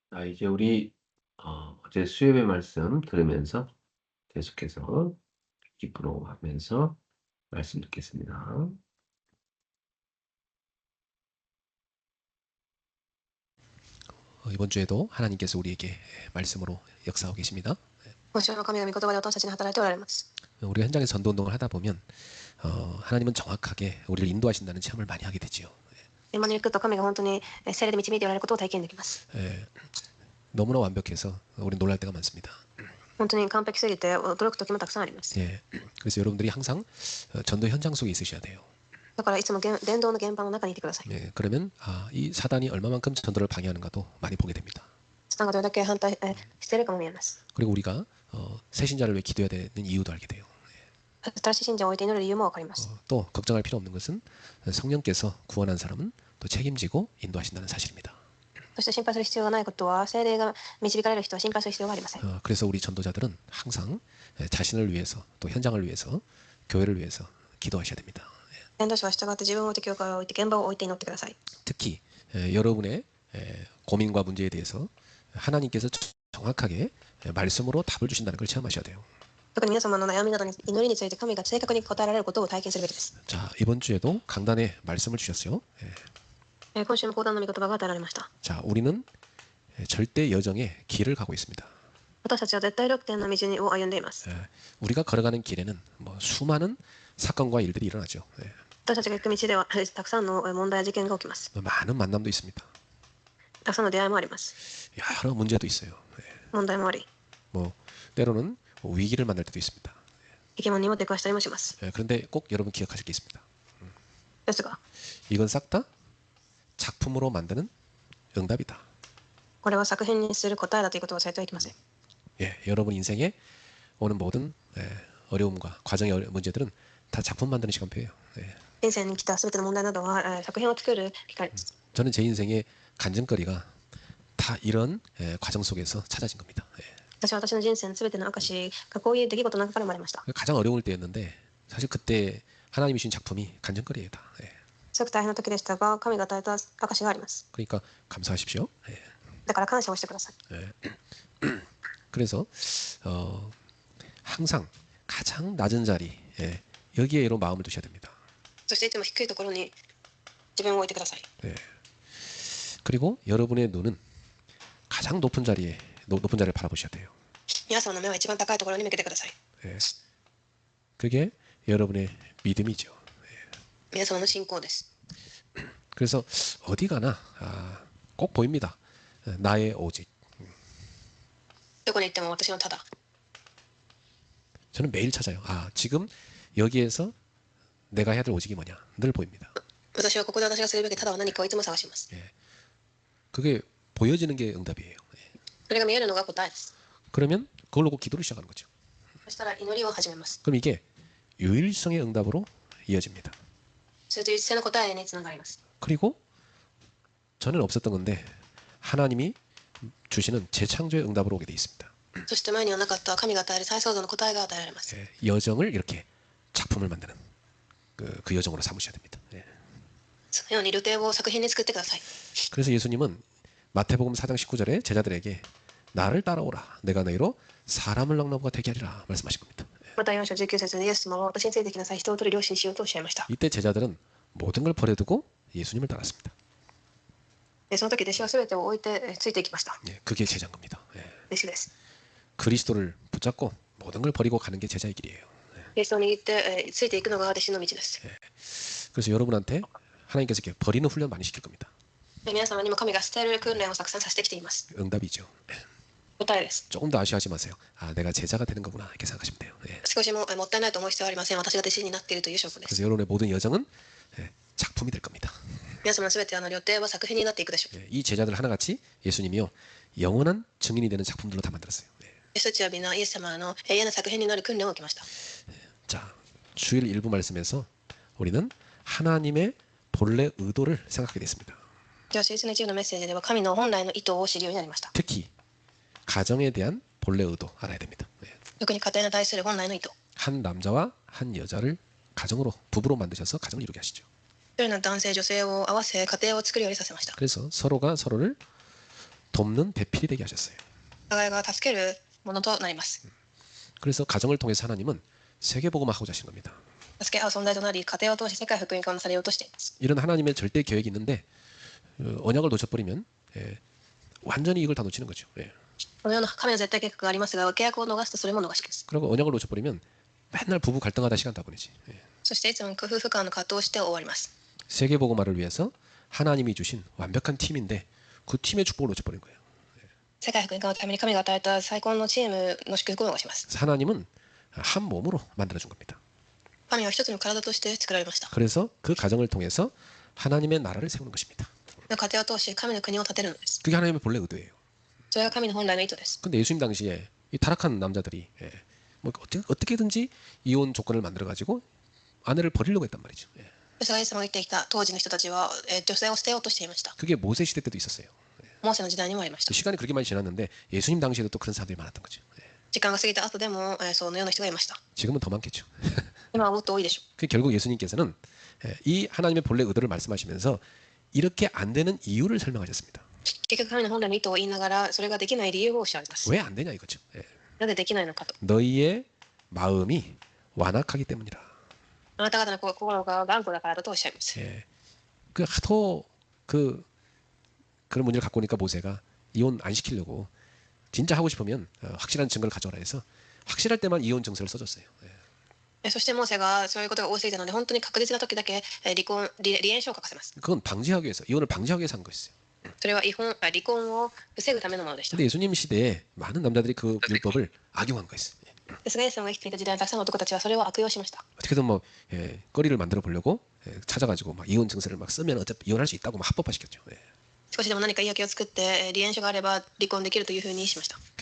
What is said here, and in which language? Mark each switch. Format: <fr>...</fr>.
<ko>이제 우리 어제 수요일 말씀 들으면서 계속해서 기쁘로 하면서 말씀 듣겠습니다. 이번 주에도 하나님께서 우리에게 말씀으로 역사하고 계십니다.</ko> <ja>今週も神の御言葉で私たちに働いておられます。</ja> <ko>우리 현장에서 전도 운동을 하다 보면 하나님은 정확하게 우리를 인도하신다는 체험을 많이 하게 되지요.</ko> <ja>現場に行くと神が本当に聖霊で導いておられることを体験できます。</ja> <ko>너무나 완벽해서 우리 놀랄 때가 많습니다.</ko> <ja>本当に完璧すぎて驚く時もたくさんあります。</ja> <ko>그래서 여러분들이 항상 전도 현장 속에 있으셔야 돼요.</ko> <ja>だからいつも伝道の現場の中にいてください。</ja> <ko>그러면 이 사단이 얼마만큼 전도를 방해하는가도 많이 보게 됩니다.</ko> <ja>サタンがどれだけ反対しているかも見えます。</ja> <ko>그리고 우리가 새 신자를 위해 기도해야 되는 이유도 알게 돼요.</ko> <ja>新しい信者を置いて祈る理由もわかります。</ja> <ko>또 걱정할 필요 없는 것은 성령께서 구원한 사람은 또 책임지고 인도하신다는 사실입니다.</ko> <ja>そして心配する必要がないことは、聖霊が導かれる人は心配する必要がありません。</ja> <ko>그래서 우리 전도자들은 항상 자신을 위해서 또 현장을 위해서 교회를 위해서 기도하셔야 됩니다.</ko> <ja>伝道者は従って自分を置いて教会を置いて現場を置いて祈ってください。</ja> <ko>특히 여러분의 고민과 문제에 대해서 하나님께서 정확하게 말씀으로 답을 주신다는 걸 체험하셔야 돼요.</ko> <ja>特に皆様の悩みなどに祈りについて神が正確に答えられることを体験するべきです。</ja> <ko>자, 이번 주에도 강단에 말씀을 주셨어요.</ko> <ja>今週も講談の御言葉が与えられました。</ja> <ko>자, 우리는 절대 여정의 길을 가고 있습니다.</ko> <ja>私たちは絶対力点の道を歩んでいます。</ja> <ko>우리가 걸어가는 길에는 수많은 사건과 일들이 일어나죠.</ko> <ja>私たちが行く道ではたくさんの問題や事件が起きます。</ja> <ko>많은 만남도 있습니다.</ko> <ja>たくさんの出会いもあります。</ja> <ko>여러 문제도 있어요.</ko> <ja>問題もあり、</ja> <ko>때로는 위기를 만날 때도 있습니다.</ko> <ja>生き物にも出くわしたりもします。</ja> <ko>그런데 꼭 여러분 기억하실 게 있습니다.</ko> <ja>ですが、</ja> <ko>이건 싹 다 작품으로 만드는 응답이다.</ko> <ja>これは作品にする答えだということを忘れてはいけません。</ja> <ko>예, 여러분 인생에 오는 모든 어려움과 과정의 문제들은 다 작품 만드는 시간표예요. 예.</ko> <ja>人生に来た全ての問題などは、作品を作る機会です。</ja> <ko>저는 제 인생의 간증거리가 다 이런 과정 속에서 찾아진 겁니다. 예.</ko> <ja>私は私の人生の全ての証がこういう出来事の中から生まれました。</ja> <ko>가장 어려울 때였는데 사실 그때 하나님이 주신 작품이 간증거리예요. 다. 예.</ko> <ja>すごく大変な時でしたが、神が与えた証があります。</ja> <ko>그러니까 감사하십시오. 예.</ko> <ja>だから感謝をしてください。</ja> <ko>그래서 항상 가장 낮은 자리 여기에로 마음을 두셔야 됩니다.</ko> <ja>そしていつも低いところに自分を置いてください。</ja> <ko>그리고 여러분의 눈은 가장 높은 자리를 바라보셔야 돼요.</ko> <ja>皆様の目は一番高いところに向けてください。</ja> <ko>그게 여러분의 믿음이죠.</ko> <ja>皆様の信仰です。</ja> <ko>그래서 어디 가나 꼭 보입니다. 나의 오직.</ko> <ja>どこに行っても私のただ。</ja> <ko>저는 매일 찾아요. 지금 여기에서 내가 해야 될 오직이 뭐냐. 늘 보입니다.</ko> <ja>私はここで私がするべきただは何かをいつも探します。</ja> <ko>그게 보여지는 게 응답이에요.</ko> <ja>それが見えるのが答えです。</ja> <ko>그러면 그걸로 꼭 기도를 시작하는 거죠.</ko> <ja>そしたら祈りを始めます。</ja> <ko>그럼 이게 유일성의 응답으로 이어집니다.</ko> <ja>それと一斉の答えにつながります。</ja> <ko>그리고 전에는 없었던 건데 하나님이 주시는 재창조의 응답으로 오게 돼 있습니다.</ko> <ja>そして前にはなかった神が与える再創造の答えが与えられます。</ja> <ko>여정을 이렇게 작품을 만드는 그 여정으로 삼으셔야 됩니다.</ko> <ja>そのように旅程を作品に作ってください。</ja> <ko>그래서 예수님은 마태복음 4장 19절에 제자들에게 나를 따라오라 내가 너희로 사람을 낚는 가 되게 하리라 말씀하신 겁니다.</ko> <ja>また4章19節でイエス様は私についてきなさい、人を取る漁師にしようとおっしゃいました。</ja> <ko>이때 제자들은 모든 걸 버려두고 예수님을 따랐습니다.</ko> <ja>その時弟子は全てを置いてついていきました。</ja> <ko>그게 제자인 겁니다.</ko> <ja>弟子です。</ja> <ko>그리스도를 붙잡고 모든 걸 버리고 가는 게 제자의 길이에요.</ko> <ja>キリストを握ってついていくのが弟子の道です。</ja> <ko>그래서 여러분한테 하나님께서 이렇게 버리는 훈련 많이 시킬 겁니다.</ko> <ja>皆様にも神が捨てる訓練をたくさんさせてきています。</ja> <ko>응답이죠.</ko> <ja>答えです。</ja> <ko>조금 더 아쉬워하지 마세요. 내가 제자가 되는 거구나 이렇게 생각하시면 돼요.</ko> <ja>少しももったいないと思う必要はありません。私が弟子になっているという証拠です。</ja> <ko>그래서 여러분의 모든 여정은 작품이 될 겁니다.</ko> <ja>皆様の全て旅程は作品になっていくでしょう。</ja> <ko>이 제자들 하나같이 예수님이요 영원한 증인이 되는 작품들로 다 만들었어요.</ko> <ja>私たちは皆イエス様の永遠な作品になる訓練を受けました。</ja> <ko>자, 주일 일부 말씀에서 우리는 하나님의 본래 의도를 생각하게 됐습니다.</ko> <ja>では、聖書の一部のメッセージでは神の本来の意図を知るようになりました。</ja> <ko>특히 가정에 대한 본래 의도 알아야 됩니다.</ko> <ja>特に家庭に対する本来の意図。</ja> <ko>한 남자와 한 여자를 가정으로 부부로 만드셔서 가정을 이루게 하시죠.</ko> <ja>一人の男性女性を合わせ家庭を作るようにさせました。</ja> <ko>그래서 서로가 서로를 돕는 배필이 되게 하셨어요.</ko> <ja>お互いが助けるものとなります。</ja> <ko>그래서 가정을 통해서 하나님은 세계복음을 하고자 하신 겁니다.</ko> <ja>助け合う存在となり、家庭を通して世界福音化をなされようとしています。</ja> <ko>이런 하나님의 절대 계획이 있는데 언약을 놓쳐버리면 완전히 이걸 다 놓치는 거죠.</ko> <ja>このような神の絶対計画がありますが、契約を逃すとそれも逃しです。</ja> <ko>그리고 언약을 놓쳐버리면 맨날 부부 갈등하다 시간 다 보내지.</ko> <ja>そしていつも夫婦間の葛藤をして終わります。</ja> <ko>세계복음화를 위해서 하나님이 주신 완벽한 팀인데 그 팀의 축복을 놓쳐버린 거예요.</ko> <ja>世界福音化のために神が与えた最高のチームの祝福を逃します。</ja> <ko>하나님은 한 몸으로 만들어준 겁니다.</ko> <ja>神は一つの体として作られました。</ja> <ko>그래서 그 가정을 통해서 하나님의 나라를 세우는 것입니다.</ko> <ja>家庭を通し神の国を建てるのです。</ja> <ko>그게 하나님의 본래 의도예요.</ko> <ja>それが神の本来の意図です。</ja> <ko>근데 예수님 당시에 이 타락한 남자들이 뭐 어떻게든지 이혼 조건을 만들어 가지고 아내를 버리려고 했단 말이죠.</ko> <ja>ですがイエス様が生きてきた当時の人たちは、女性を捨てようとしていました。</ja> <ko>그게 모세 시대 때도 있었어요.</ko> <ja>モーセの時代にもありました。</ja> <ko>시간이 그렇게 많이 지났는데 예수님 당시에도 또 그런 사람들이 많았던 거죠.</ko> <ja>時間が過ぎた後でも、そのような人がいました。</ja> <ko>지금은 더 많겠죠.</ko> <ja>今はもっと多いでしょう。</ja> <ko>그 결국 예수님께서는 이 하나님의 본래 의도를 말씀하시면서 이렇게 안 되는 이유를 설명하셨습니다.</ko> <ja>結局神の本来の意図を言いながら、それができない理由をおっしゃられます。</ja> <ko>왜 안 되냐 이거죠.</ko> <ja>なぜできないのかと。</ja> <ko>너희의 마음이 완악하기 때문이라.</ko> <ja>あなた方の心が頑固だからだとおっしゃいます。</ja> <ko>그 하도 그런 문제를 갖고 오니까 모세가 이혼 안 시키려고 진짜 하고 싶으면 확실한 증거를 가져오라 해서 확실할 때만 이혼 증서를 써줬어요.</ko> <ja>そしてモーセがそういうことが多すぎたので、本当に確実な時だけ離縁書を書かせます。</ja> <ko>그건 방지하기 위해서 이혼을 방지하기 위해서 한 거였어요.</ko> <ja>それは離婚を防ぐためのものでした。</ja> <ko>근데 예수님 시대에 많은 남자들이 그 율법을 악용한 거였어요.</ko> <ja>ですがイエス様が生きていた時代のたくさんの男たちはそれを悪用しました。</ja> <ko>어떻게든 뭐 거리를 만들어 보려고 찾아가지고 막 이혼 증서를 막 쓰면 어차피 이혼할 수 있다고 막 합법화시켰죠.</ko> <ja>少しでも何か言い訳を作って離縁書があれば離婚できるというふうにしました。</ja>